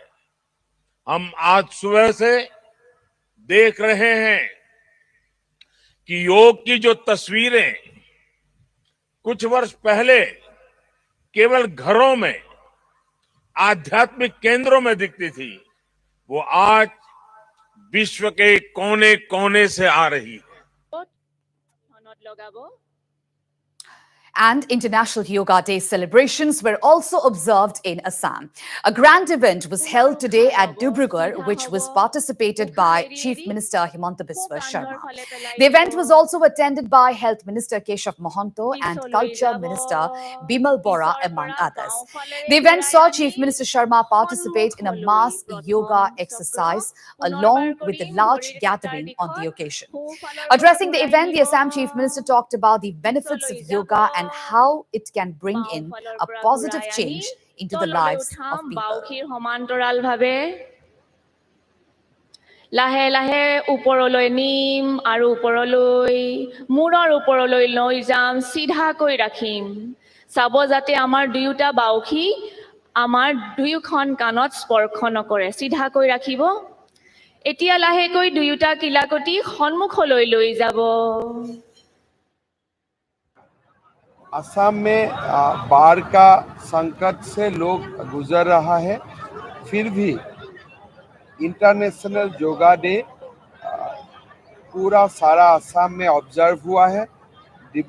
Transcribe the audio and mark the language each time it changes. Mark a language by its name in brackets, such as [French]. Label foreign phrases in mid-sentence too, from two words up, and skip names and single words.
[Hindi] हम आज सुबह से देख रहे हैं कि योग की जो तस्वीरें कुछ वर्ष पहले केवल घरों में, आध्यात्मिक केंद्रों में दिखती थी, वो आज विश्व के कोने कोने से आ रही है। [English] And International Yoga Day celebrations were also observed in Assam. A grand event was held today at Dibrugarh, which was participated by Chief Minister Himanta Biswa Sharma. The event was also attended by Health Minister Keshav Mohanto and Culture Minister Bimal Bora, among others. The event saw Chief Minister Sharma participate in a mass yoga exercise along with a large gathering on the occasion. Addressing the event, the Assam Chief Minister talked about the benefits of yoga and how it can bring in a positive change into the lives of people. [Assamese] লাহে লাহে ওপৰলৈ নিম আৰু ওপৰলৈ মূৰৰ ওপৰলৈ লৈ যাম, সিধাকৈ ৰাখিম, চাব যাতে আমাৰ দুয়োটা বাউখি আমাৰ দুয়োখন কাণত স্পৰ্শ নকৰে, সিধাকৈ ৰাখিব। এতিয়া লাহেকৈ দুয়োটা কিলাকটি সন্মুখলৈ লৈ যাব। [Hindi] असम में बाढ़ का संकट से लोग गुजर रहा है, फिर भी [English] International Yoga Day [Hindi] पूरा सारा असम में ऑब्जर्व हुआ है।